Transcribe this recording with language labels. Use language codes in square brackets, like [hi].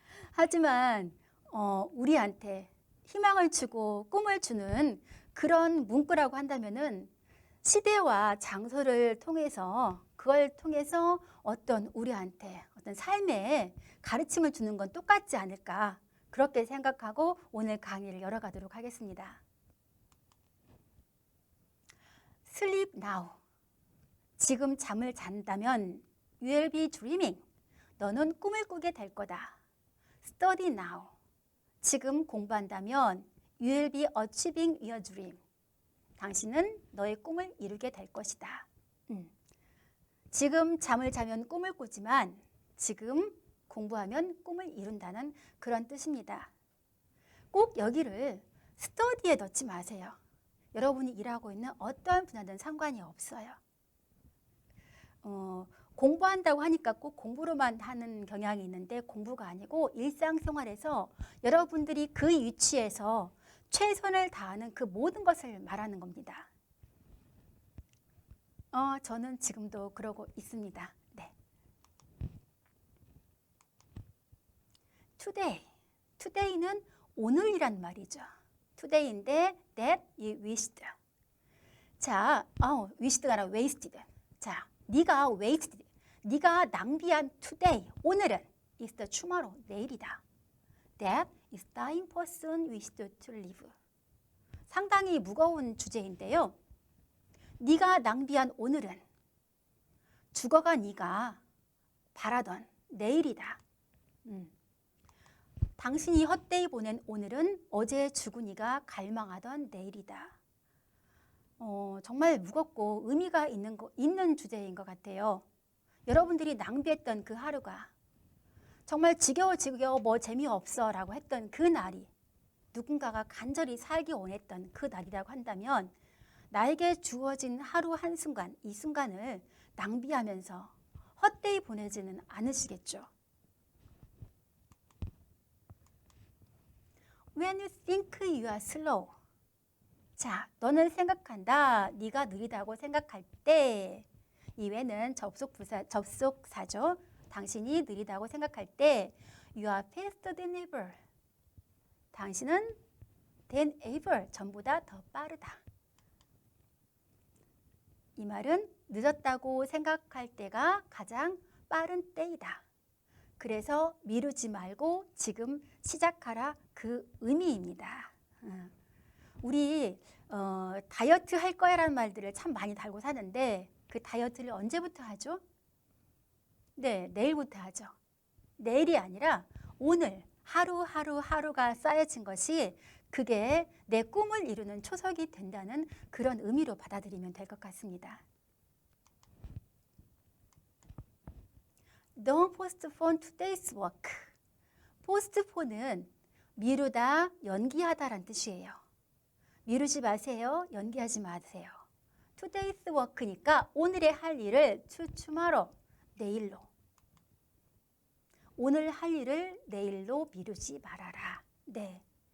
[ko] 하지만 우리한테 희망을 주고 꿈을 주는 그런 문구라고 한다면은 시대와 장소를 통해서 그걸 통해서 어떤 우리한테 어떤 삶의 가르침을 주는 건 똑같지 않을까 그렇게 생각하고 오늘 강의를 열어가도록 하겠습니다. [en] Sleep now. [ko] 지금 잠을 잔다면 [en] You will be dreaming. [ko] 너는 꿈을 꾸게 될 거다. [en] Study now. [ko] 지금 공부한다면 [en] You will be achieving your dream. [ko] 당신은 너의 꿈을 이루게 될 것이다. 지금 잠을 자면 꿈을 꾸지만 지금 공부하면 꿈을 이룬다는 그런 뜻입니다. 꼭 여기를 스터디에 넣지 마세요. 여러분이 일하고 있는 어떠한 분야든 상관이 없어요. 공부한다고 하니까 꼭 공부로만 하는 경향이 있는데 공부가 아니고 일상생활에서 여러분들이 그 위치에서 최선을 다하는 그 모든 것을 말하는 겁니다. 저는 지금도 그러고 있습니다. 네. Today는 오늘이란 말이죠. [en] Today인데 that you wished. [ko] 자, wished가 아니라 wasted. 자, 네가 wasted, 네가 낭비한 today, 오늘은 [en] is the tomorrow, [ko] 내일이다. [en] That is dying person wished to live. [ko] 상당히 무거운 주제인데요. 네가 낭비한 오늘은 죽어가 네가 바라던 내일이다. 당신이 헛되이 보낸 오늘은 어제 죽은 네가 갈망하던 내일이다. 정말 무겁고 의미가 있는 주제인 것 같아요. 여러분들이 낭비했던 그 하루가 정말 지겨워 뭐 재미없어 라고 했던 그 날이 누군가가 간절히 살기 원했던 그 날이라고 한다면 나에게 주어진 하루 한순간, 이 순간을 낭비하면서 헛되이 보내지는 않으시겠죠. [en] When you think you are slow. [ko] 자, 너는 생각한다. 네가 느리다고 생각할 때, 이 when은 접속사죠. 당신이 느리다고 생각할 때 [en] You are faster than ever. [ko] 당신은 than ever, 전보다 더 빠르다. 이 말은 늦었다고 생각할 때가 가장 빠른 때이다. 그래서 미루지 말고 지금 시작하라, 그 의미입니다. 우리 다이어트 할 거야 라는 말들을 참 많이 달고 사는데 그 다이어트를 언제부터 하죠? 네, 내일부터 하죠. 내일이 아니라 오늘 하루가 쌓여진 것이 그게 내 꿈을 이루는 초석이 된다는 그런 의미로 받아들이면 될 것 같습니다. [en] Don't postpone today's work. [ko] postpone은 미루다, 연기하다란 뜻이에요. 미루지 마세요. 연기하지 마세요. Today's work니까 오늘의 할 일을 [en] to tomorrow, [ko] 내일로. 오늘 할 일을 내일로 미루지 말아라. 네.